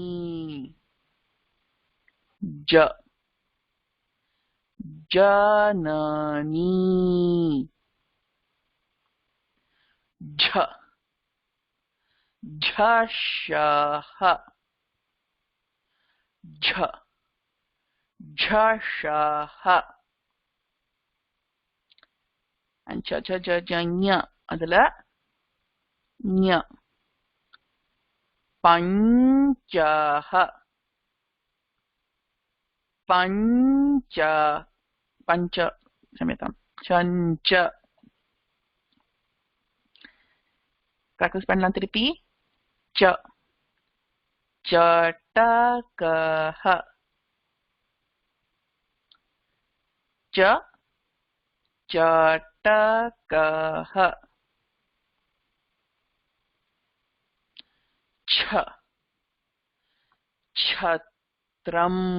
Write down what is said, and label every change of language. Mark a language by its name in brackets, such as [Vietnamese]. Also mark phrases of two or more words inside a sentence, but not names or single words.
[Sanskrit] ज, जानानी. झ, झषः. झ, झषः. and ch, ch, j, j, ஞ, அதுல ஞ. பஞ்சः. पञ्च, पञ्च क्षम्यतां, சஞ்ச. [Tamil] practice பண்ணலாம் திருப்பி. [Sanskrit] च, चटकः. च, चटकः. छ, छत्रम.